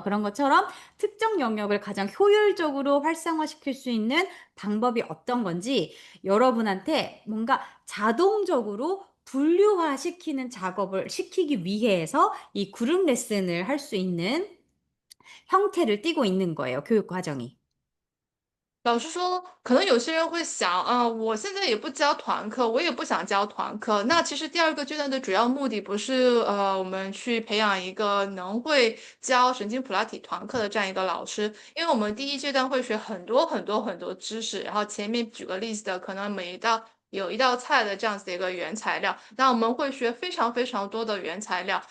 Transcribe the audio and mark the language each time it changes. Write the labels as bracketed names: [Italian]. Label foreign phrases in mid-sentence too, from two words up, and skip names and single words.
[Korean] 그런 것처럼 특정 영역을 가장 효율적으로 활성화시킬 수 있는 방법이 어떤 건지 여러분한테 뭔가 자동적으로 분류화 시키는 작업을 시키기 위해서 이 그룹 레슨을 할 수 있는 형태를 띠고 있는 거예요, 교육 과정이. [Chinese] 老实说，可能有些人会想啊，我现在也不教团课，我也不想教团课。那其实第二个阶段的主要目的不是我们去培养一个能会教神经普拉提团课的这样一个老师，因为我们第一阶段会学很多很多很多知识，然后前面举个例子的，可能每一道有一道菜的这样子的一个原材料，那我们会学非常非常多的原材料。